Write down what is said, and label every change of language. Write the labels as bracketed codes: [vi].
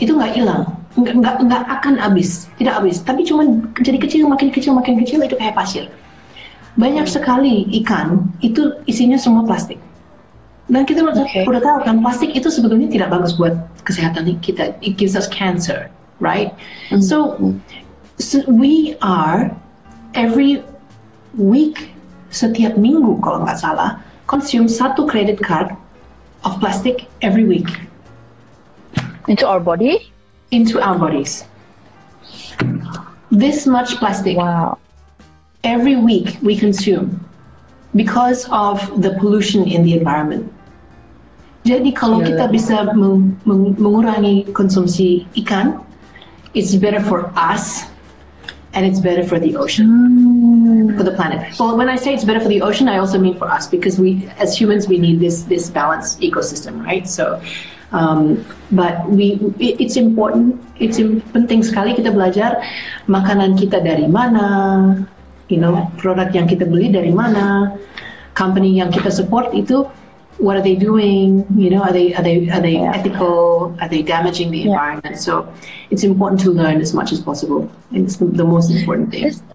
[id] Itu nggak hilang, nggak akan habis, tidak habis. Tapi cuma jadi kecil, makin kecil itu kayak pasir. Banyak sekali ikan itu isinya semua plastik. Dan kita udah tahu kan, plastik itu sebetulnya tidak bagus buat kesehatan kita. [en] It gives us cancer, right? So we are every week, [id] setiap minggu kalau nggak salah, [en] consume 1 credit card of plastic every week. Into our body? Into our bodies. This much plastic. Wow. Every week we consume because of the pollution in the environment. [id] Jadi kalau kita bisa mengurangi konsumsi ikan, [en] it's better for us and it's better for the ocean. for the planet. Well, when I say it's better for the ocean, I also mean for us, because we, as humans, we need this balanced ecosystem, right? So, but it's important. [id] Penting sekali kita belajar makanan kita dari mana, produk yang kita beli dari mana, company yang kita support itu, [en] what are they doing? Are they ethical? Are they damaging the environment? So it's important to learn as much as possible. It's the most important thing.